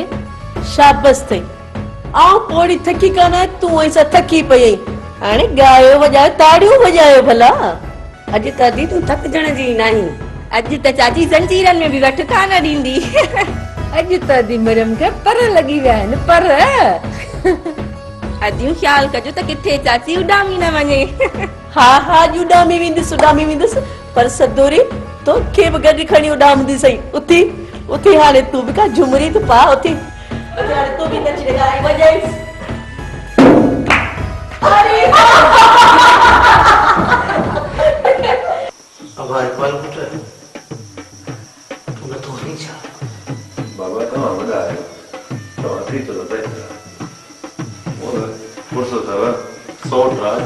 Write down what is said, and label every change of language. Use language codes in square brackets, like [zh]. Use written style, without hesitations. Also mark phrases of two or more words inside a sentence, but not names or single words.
[sd] शाबस थई आऊं पोड़ी थकी कान तूं ऐसा थकी पई हाणे गायो वॼायो ताड़ियूं वॼायो भला अॼु त दी तूं थकजण जी नहीं अॼु त चाची जंजीरनि में बि वठ कान ॾींदी अॼु त दी मरियम खे पर लॻी विया आहिनि पर अॼु ख़्याल कजो त किथे चाची उॾामी न वञे हा हा उॾामी वेंदुसि पर सदोरी तोखे बि गॾु खणी उॾामंदी सही उथी उथी हाणे तूं बि का झुमरी त पा उथी हाणे तूं बि नची ॻाए वॼाइसि अरे अब इकबाल पुट तू नथो वञी छा बाबा तव्हां वॾा आहियो तव्हां थी थो बहितर फुर्सत अथव सौट आहे